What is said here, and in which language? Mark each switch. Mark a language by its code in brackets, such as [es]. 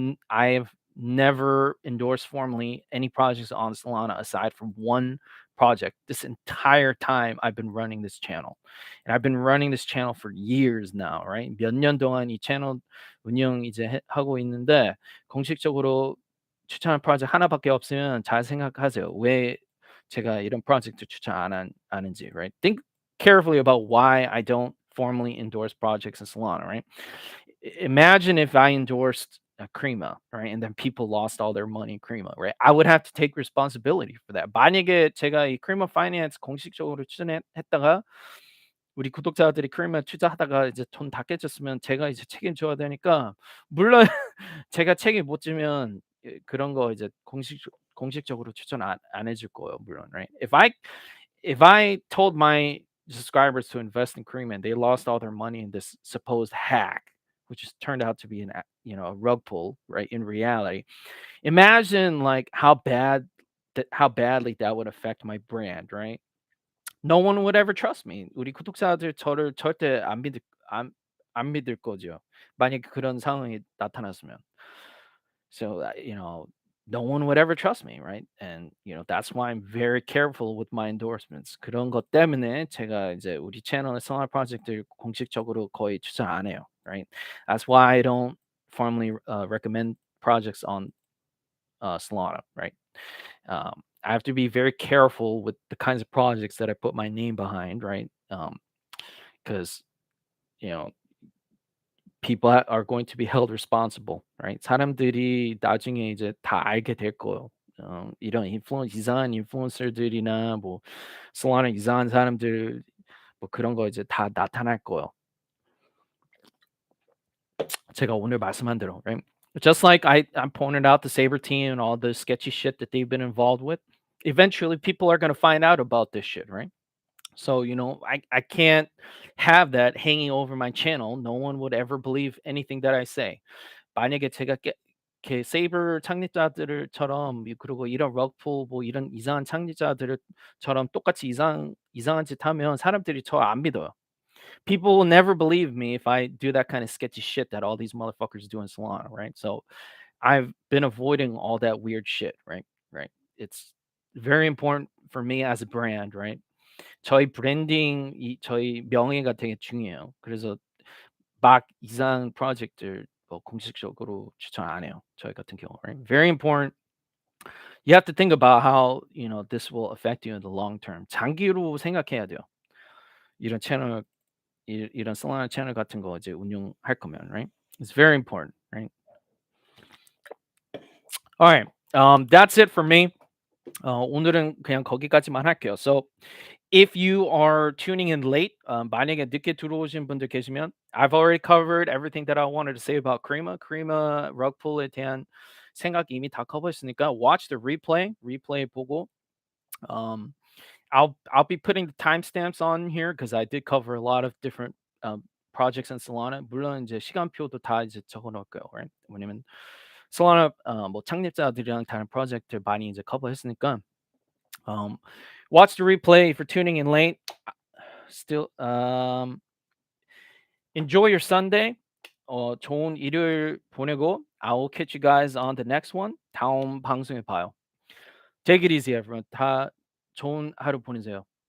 [en] I've never endorsed formally any projects on Solana aside from one project this entire time I've been running this channel. And I've been running this channel for years now, right? [ko] 몇 년 동안 이 채널 운영 이제 하고 있는데 공식적으로 추천한 프로젝트 하나밖에 없으면 잘 생각하세요. 왜 제가 이런 프로젝트 추천 하는지, right? [en] Think carefully about why I don't formally endorse projects in Solana, right? Imagine if I endorsed Crema, right? And then people lost all their money in Crema, right? I would have to take responsibility for that. [ko] 만약에 제가 이 Crema Finance 공식적으로 추천했다가 우리 구독자들이 크레마 투자하다가 이제 돈 다 깨졌으면 제가 이제 책임져야 되니까 물론 제가 책임 못 지면 그런 거 이제 공식적으로 추천 안 해줄 거예요, 물론, right? [en] If I told my subscribers to invest in Crema and they lost all their money in this supposed hack, which has turned out to be a rug pull, right? In reality, imagine like how badly that would affect my brand, right? No one would ever trust me. [ko] 우리 구독자들 저를 절대 안 믿을 거죠. 만약에 그런 상황이 나타났으면. [en] So, no one would ever trust me, right? And that's why I'm very careful with my endorsements. [ko] 그런 것 때문에 제가 이제 우리 채널의 생활 프로젝트를 공식적으로 거의 추천 안 해요, right? [en] That's why I don't formally recommend projects on Solana, right? I have to be very careful with the kinds of projects that I put my name behind, right? Because you know people are going to be held responsible, right? [ko] 사람들이 나중에 이제 다 알게 될 거예요. 이런 이상한 인플루언서들이나 뭐 솔라나 이상한 사람들 뭐 그런 거 이제 다 나타날 거예요. 제가 오늘 말씀한 대로, right? [en] Just like I pointed out the Saber team and all the sketchy shit that they've been involved with. Eventually, people are going to find out about this shit, right? So, I can't have that hanging over my channel. No one would ever believe anything that I say. [ko] 만약에 제가 이렇게 세이버 창립자들처럼 그리고 이런 럭풀 뭐 이런 이상한 창립자들처럼 똑같이 이상한 짓 하면 사람들이 저 안 믿어요. [en] People will never believe me if I do that kind of sketchy shit that all these motherfuckers do in Solana, right? So I've been avoiding all that weird shit, right? Right. It's very important for me as a brand, right? [ko] 저희 브랜딩 저희 명예가 되게 중요해요. 그래서 막 이상 프로젝트를 뭐 공식적으로 추천 안 해요. 저희 같은 경우, right? [en] Very important. You have to think about how, this will affect you in the long term. [ko] 장기로 생각해야 돼요. 이런 채널 이런 솔라나 채널 같은 거 이제 운영할 거면, right? [en] It's very important, right? All right. That's it for me. [ko] 오늘은 그냥 거기까지만 할게요. [en] So if you are tuning in late, [ko] 만약에 늦게 들어오신 분들 계시면 [en] I've already covered everything that I wanted to say about Crema rug pull에 [ko] 대한 생각 이미 다 커버했으니까 [en] watch the replay 보고 um, I'll be putting the timestamps on here because I did cover a lot of different projects in Solana. [ko] 물론 이제 시간표도 다 이제 적어 놓을 거예요, right? 왜냐면 Solana 뭐 창립자들이랑 다른 프로젝트 많이 이제 커버했으니까 [en] watch the replay for tuning in late. Still enjoy your Sunday. [ko] 좋은 일요일 보내고 [en] I will catch you guys on the next one. [ko] 다음 방송에 봐요. [en] Take it easy, everyone. [ko] 다 좋은 하루 보내세요.